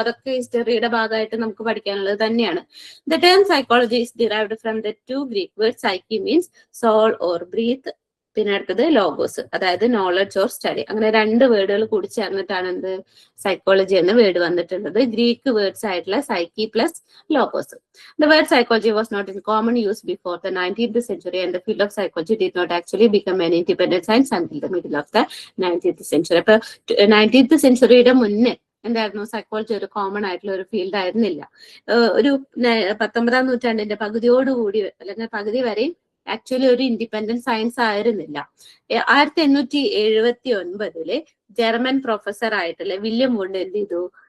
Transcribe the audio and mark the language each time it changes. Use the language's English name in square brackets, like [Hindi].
[Malayalam] അതൊക്കെ ഹിസ്റ്ററിയുടെ ഭാഗമായിട്ട് നമുക്ക് പഠിക്കാനുള്ളത് തന്നെയാണ്. [English] The term psychology is derived from the 2 Greek word. Psyche means soul or breath, പിന്നെ അടുത്തത് logos, അതായത് knowledge or study. [Malayalam] അങ്ങനെ 2 വേർഡുകൾ കൂടി ചേർന്നിട്ടാണ് എന്ത് സൈക്കോളജി എന്ന വേർഡ് വന്നിട്ടുള്ളത്. ഗ്രീക്ക് വേർഡ്സ് ആയിട്ടുള്ള psyche plus logos. [English] The word psychology was not in common use before the 19th century, and the field of psychology did not actually become an independent science until the middle of the 19th century. [Malayalam] അപ്പൊ 19th സെഞ്ചുറിയുടെ മുന്നേ എന്തായിരുന്നു? Psychology ഒരു common ആയിട്ടുള്ള ഒരു field ആയിരുന്നില്ല. ഒരു 19ാം നൂറ്റാണ്ടിന്റെ പകുതിയോടുകൂടി അല്ലെങ്കിൽ പകുതി വരെ ആക്ച്വലി ഒരു ഇൻഡിപെൻഡന്റ് സയൻസ് ആയിരുന്നില്ല. 1879 ജർമ്മൻ പ്രൊഫസർ ആയിട്ടുള്ള വില്യം വുണ്ട് എന്ത് ചെയ്തു?